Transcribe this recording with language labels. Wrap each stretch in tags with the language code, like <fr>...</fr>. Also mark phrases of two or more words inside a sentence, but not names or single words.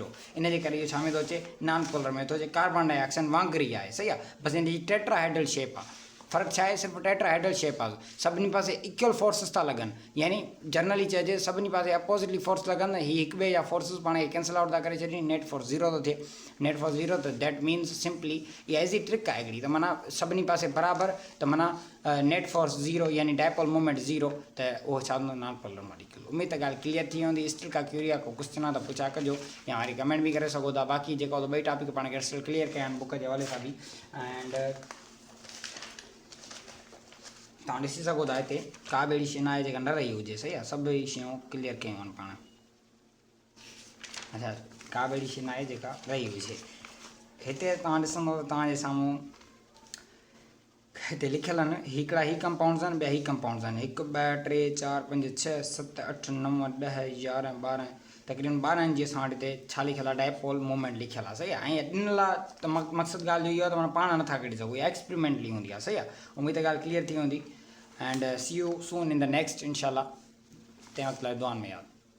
<sd>इन जे करे इहो छा में थो अचे</sd> <en>non polar</en> <sd>में थो अचे</sd> <en>carbon dioxide</en> <sd>वांगुरु ई आहे सही आहे बसि हिन जी</sd> <en>tetrahedral shape</en> <sd>आहे फ़र्क़ु छा आहे सिर्फ़ु</sd> <en>tetrahedral shape</en> <sd>आहे सभिनी पासे</sd> <en>equal forces</en> <sd>था लॻनि यानी जनरली चइजे सभिनी पासे</sd> <en>oppositely force</en> <sd>लॻनि ही हिक ॿिए जा फोर्सिस पाण खे</sd> <en>cancel out</en> <sd>था करे छॾनि</sd> <en>net force</en> <sd>0 थो थिए</sd> <en>net force</en> <sd>0 त</sd> <en>that means simply</en> <sd>इहा</sd> <en>easy trick</en> <sd>आहे हिकिड़ी त माना सभिनी पासे बराबरि त माना</sd> <en>net force</en> <sd>0 यानी</sd> <en>dipole movement</en> <sd>0 त उहो छा हूंदो</sd> <en>non polar molecule.</en> <sd>उमेद त ॻाल्हि क्लियर थी वेंदी स्टिल का क्यूरिया को क्वेश्चन आहे त पुछा कजो या वरी कमेंट बि करे सघो था। बाक़ी जेको ॿई टॉपिक पाण खे</sd> <en>still clear</en> <sd>कया आहिनि बुक जे हवाले सां बि एंड तव्हां ॾिसी सघो था हिते का बि अहिड़ी शइ न आहे जेका न रही हुजे सही आहे सभई शयूं क्लियर कयूं आहिनि पाण। अच्छा का बि अहिड़ी शइ न आहे जेका रही हुजे हिते तव्हां ॾिसंदव त तव्हांजे साम्हूं हिते लिखियल आहिनि हिकिड़ा ही कंपाउंड्स आहिनि ॿिया ही कंपाउंड्स आहिनि 1 2 3 4 5 6 7 8 9 10 11 12 तक़रीबन 12 जी असां वटि हिते छा लिखियल आहे</sd> <en>dipole movement</en> <sd>लिखियल आहे सही आहे। ऐं इन लाइ त मक़सदु ॻाल्हि इहो आहे त माना पाण नथा कढी सघूं इहा एक्सपेरिमेंटली हूंदी आहे सही आहे। उमेद ॻाल्हि क्लियर थी वेंदी</sd> <en>and see you soon in the next</en> <sd>इंशाल्लाह तंहिं वक़्तु लाइ दुआनि में यादि।</sd>